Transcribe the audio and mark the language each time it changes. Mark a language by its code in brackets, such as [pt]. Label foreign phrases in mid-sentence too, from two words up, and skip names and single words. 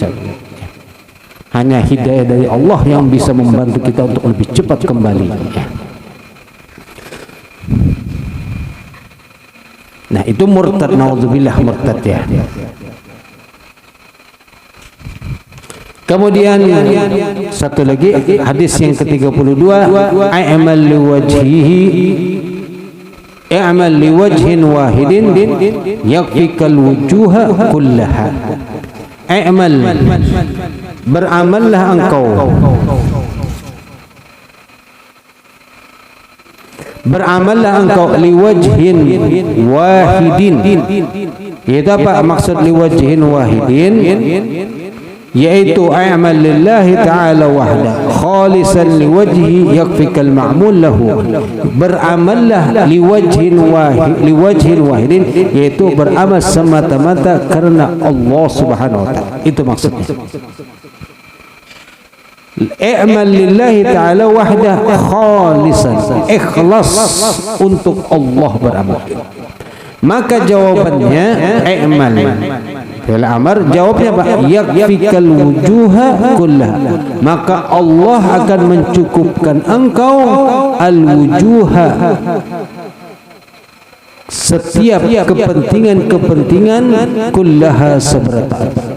[id] Hanya hidayah dari Allah yang bisa membantu kita untuk lebih cepat kembali. Nah, itu murtad, naudzubillah murtad ya. Kemudian satu lagi hadis yang ke-32, [ar] اعمل لوجهه اعمل لوجه واحد يكفيك الوجوه كلها. [id] I'mal, beramallah engkau, beramallah engkau [ar] لوجه واحد. [id] Itu apa maksud [ar] لوجه واحد? Yaitu اعمل لله تعالى وحده خالصا لوجه يكفيك المعمول له. Beramallah لوجه واحد, [id] yaitu beramal semata-mata karena Allah [ar] سبحانه و تعالى. [id] Itu maksudnya. [ar] اعمل لله تعالى وحده خالصا, [id] ikhlas untuk Allah beramal. Maka jawabannya [ar] اعمل في الأمر, [id] jawabnya apa? [ar] يكفيك الوجوه كله. [id] Maka Allah akan mencukupkan engkau al-wujuha, setiap kepentingan-kepentingan, kullaha seberata.